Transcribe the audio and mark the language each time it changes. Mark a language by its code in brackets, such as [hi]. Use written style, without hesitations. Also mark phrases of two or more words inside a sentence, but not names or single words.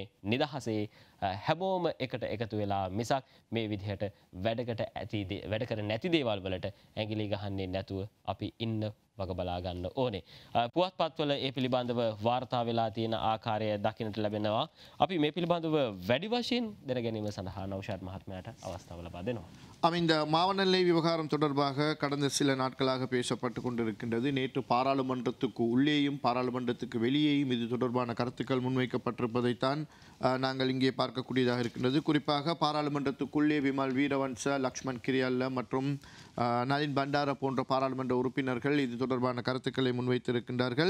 [si] නිදහසේ හැමෝම එකට එකතු වෙලා මිසක් මේ විදිහට වැඩ කර නැති දේවල් වලට ඇඟිලි ගහන්නේ නැතුව අපි ඉන්න වග බලා ගන්න ඕනේ. පුවත්පත්වල ඒ පිළිබඳව වාර්තා වෙලා තියෙන ආකාරය දකින්නට ලැබෙනවා. අපි මේ පිළිබඳව වැඩි වශයෙන් දැන ගැනීම සඳහා නෞෂාද් මහත්මයාට අවස්ථාව ලබා දෙනවා. [ta] இந்த மாவனல்லை விவகாரம் தொடர்பாக கடந்த சில நாட்களாக பேசப்பட்டு கொண்டிருக்கின்றது. நேற்று பாராளுமன்றத்துக்கு உள்ளேயும் பாராளுமன்றத்துக்கு வெளியேயும் இது தொடர்பான கருத்துக்கள் முன்வைக்கப்பட்டிருப்பதைத்தான் நாங்கள் இங்கே பார்க்கக்கூடியதாக இருக்கின்றது. குறிப்பாக பாராளுமன்றத்துக்குள்ளே விமல் வீரவன்ச, லக்ஷ்மண் கிரியல்ல மற்றும் நளின் பண்டார போன்ற பாராளுமன்ற உறுப்பினர்கள் இது தொடர்பான கருத்துக்களை முன்வைத்திருக்கின்றார்கள்.